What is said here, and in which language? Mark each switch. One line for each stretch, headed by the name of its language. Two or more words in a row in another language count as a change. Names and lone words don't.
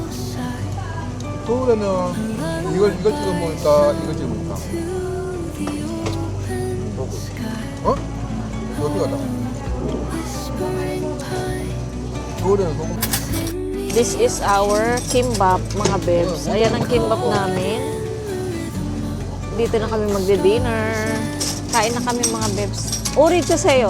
Korean: 서울에는 이걸 찍어 먹을까? 이걸 찍어 먹을까? 어? 어디 가자? 서울에는 소금.
English: This is our kimbap,
Filipino: mga bebs. Ayan ang kimbap namin. Dito na kami magdi-dinner. Kain na kami, mga bebs.
Korean: 우리 주세요.